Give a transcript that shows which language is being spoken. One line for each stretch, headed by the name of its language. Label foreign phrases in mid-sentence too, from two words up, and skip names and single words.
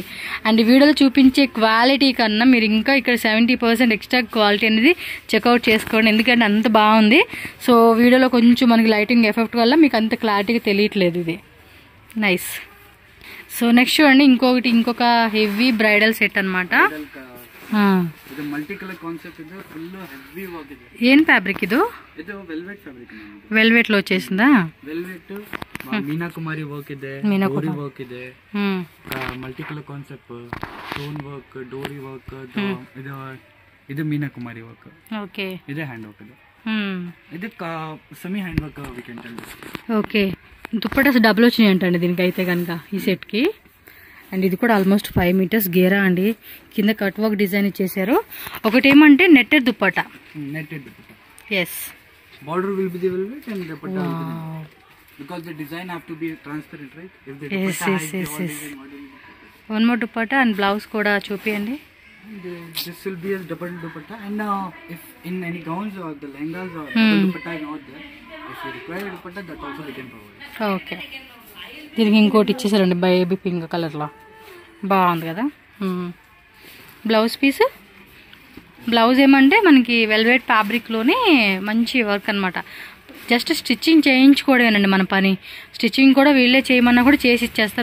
Telugu: అండ్ వీడియోలో చూపించే క్వాలిటీ కన్నా మీరు ఇంకా ఇక్కడ 70%
English: extra quality
Telugu: అనేది చెక్అవుట్ చేసుకోండి. ఎందుకంటే అంత బాగుంది. సో వీడియోలో కొంచెం మనకి
English: lighting effect
Telugu: వల్ల మీకు అంత క్లారిటీగా తెలియట్లేదు. ఇది నైస్. సో నెక్స్ట్ చూడండి ఇంకొక
English: heavy bridal set
Telugu: అనమాట.
Kannada: ಇದು
English: multi colour concept
Kannada: ಇದೆ,
English: full heavy work
Kannada: ಇದೆ.
Telugu: ఏం ఫ్యాబ్రిక్ ఇది?
Kannada: ಇದು
English: velvet fabric.
Telugu: వెల్వెట్ లో వచ్చేసిందా?
Kannada: ವೆಲ್ವೆಟ್ మీనాకుమారి వర్క్ ಇದೆ, ಡೋರಿ ವರ್ಕ್ ಇದೆ,
English: multi colour concept, stone work,
Kannada: ಡೋರಿ ವರ್ಕ್, ಇದು మీనాకుమారి ವರ್ಕ್.
Telugu: ఓకే,
Kannada: ಇದೆ
English: hand work
Kannada: ಇದೆ.
English: ఇది semi hand work we can tell.
Telugu: ఓకే, దుప్పటాస్ డబుల్ వచ్చినాయి అంటండి దీనికి అయితే కనుక ఈ సెట్కి. అండ్ ఇది కూడా ఆల్మోస్ట్ 5 meters గేరా అండి. కింద
English: cut work design
Telugu: ఇచ్చేసారు. ఒకటి ఏమంటే నెట్టెడ్ దుప్పటా. నెట్టెడ్ దుప్పటా. ఎస్.
English: Border will be the velvet and dupatta will be the, because the design have to be transparent, right? If the dupatta hides the all design, what will be? One more dupatta and blouse
Telugu: కూడా చూపియండి.
English: This will be a double dupatta, and if in any gowns or the lehengas or double dupatta is not there, if you require a dupatta, that also we can provide.
Telugu: ఓకే, దీనికి ఇంకోటి ఇచ్చేసారండి బేబీ పింక్ కలర్లో. బాగుంది కదా.
English: blouse piece.
Telugu: బ్లౌజ్ ఏమంటే మనకి వెల్వెట్ ఫ్యాబ్రిక్లోనే మంచి వర్క్ అనమాట.
English: just stitching
Telugu: చేయించుకోవడమేనండి మన పని. స్టిచ్చింగ్ కూడా వీళ్ళే చేయమన్నా కూడా చేసి ఇచ్చేస్తారు.